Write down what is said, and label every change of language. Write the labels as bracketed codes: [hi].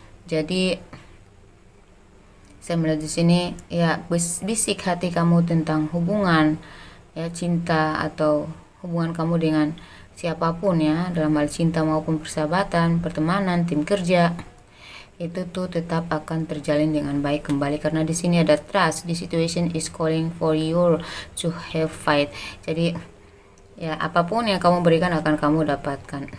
[id] Jadi saya melihat di sini, ya, bisik hati kamu tentang hubungan, ya, cinta atau hubungan kamu dengan siapapun, ya, dalam hal cinta maupun persahabatan, pertemanan, tim kerja, itu tuh tetap akan terjalin dengan baik kembali karena di sini ada trust. [en] The situation is calling for you to have fight. [id] Jadi ya, apapun yang kamu berikan akan kamu dapatkan.